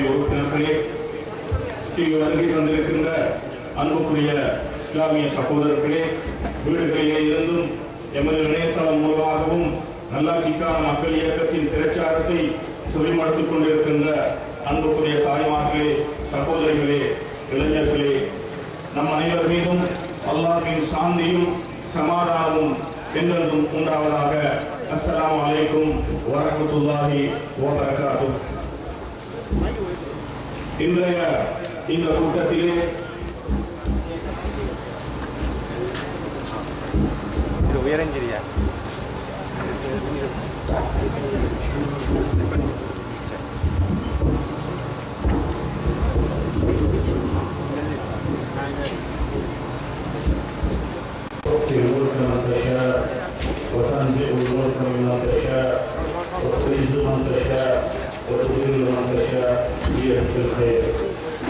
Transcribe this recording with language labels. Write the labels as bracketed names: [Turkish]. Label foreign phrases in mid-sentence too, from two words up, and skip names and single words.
[Tamil] உறுப்பினர்களே, இங்கு வருகை தந்திருக்கின்ற அன்புக்குரிய இஸ்லாமிய சகோதரர்களே, வீடுகளிலே இருந்தும் எமது இணையதளம் மூலமாகவும் நல்லாட்சிக்கான மக்கள் இயக்கத்தின் பிரச்சாரத்தை செவிமடுத்துக் கொண்டிருக்கின்ற அன்புக்குரிய தாய்மார்களே, சகோதரிகளே, இளைஞர்களே, நம் அனைவர் மீதும் அல்லாஹ்வின் சாந்தியும் சமாதானமும் என்றென்றும் உண்டாவதாக. [Arabic] السلام عليكم ورحمة الله وبركاته. [Tamil] இன்றைய இந்த கூட்டத்திலே உயரஞ்சிரியா [Arabic] الملك من تشاء وتنزع الملك ممن تشاء وتعز من تشاء وتذل من تشاء بيدك الخير.